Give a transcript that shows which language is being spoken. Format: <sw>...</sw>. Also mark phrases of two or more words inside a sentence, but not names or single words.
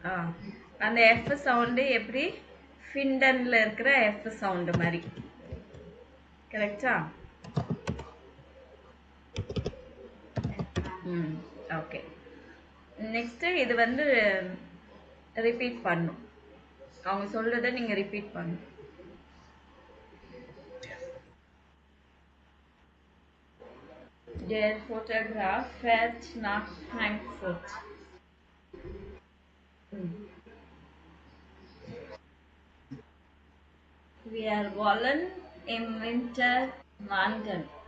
<ta>அந்த</ta> <en>F sound</en> <ta>எப்படி, ஃபிண்டனில் இருக்கிற</ta> <en>F sound</en> <ta>மாதிரி. கரெக்டா? ம். ஓகே. நெக்ஸ்ட் இது வந்து ரிப்பீட் பண்ணும். அவங்க சொல்றத நீங்க ரிப்பீட் பண்ணணும்.</ta> <de>Der Fotograf fährt nach Frankfurt. ம். Wir wollen im Winter wandern.</de>